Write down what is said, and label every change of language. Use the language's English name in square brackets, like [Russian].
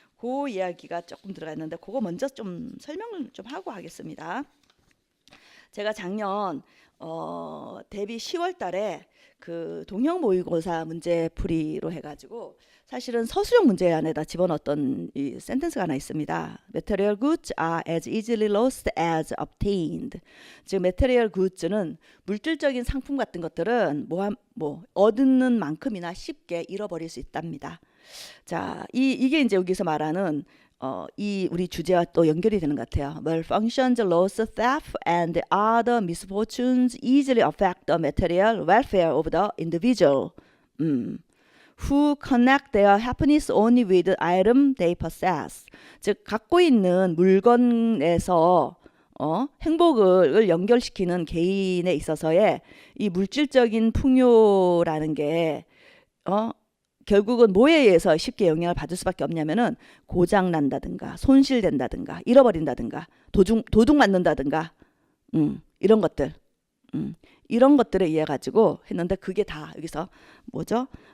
[Korean] 그 이야기가 조금 들어가 있는데 그거 먼저 좀 설명을 좀 하고 하겠습니다. 제가 작년 데뷔 10월 달에 그 동형 모의고사 문제풀이로 해가지고 사실은 서술형 문제 안에다 집어넣었던 이 센텐스가 하나 있습니다. [English] Material goods are as easily lost as obtained. [Korean] 즉 material goods는 물질적인 상품 같은 것들은 뭐 얻는 만큼이나 쉽게 잃어버릴 수 있답니다. 자, 이게 이제 여기서 말하는 이 우리 주제와 또 연결이 되는 것 같아요. [English] Malfunctions, loss, theft, and other misfortunes easily affect the material welfare of the individual. Who connect their happiness only with the item they possess. [Korean] 즉 갖고 있는 물건에서 행복을 연결시키는 개인에 있어서의 이 물질적인 풍요라는 게 결국은 뭐에 의해서 쉽게 영향을 받을 수밖에 없냐면은 고장 난다든가 손실된다든가 잃어버린다든가 도둑 맞는다든가 이런 것들 이런 것들에 의해 가지고 했는데 그게 다 여기서 뭐죠?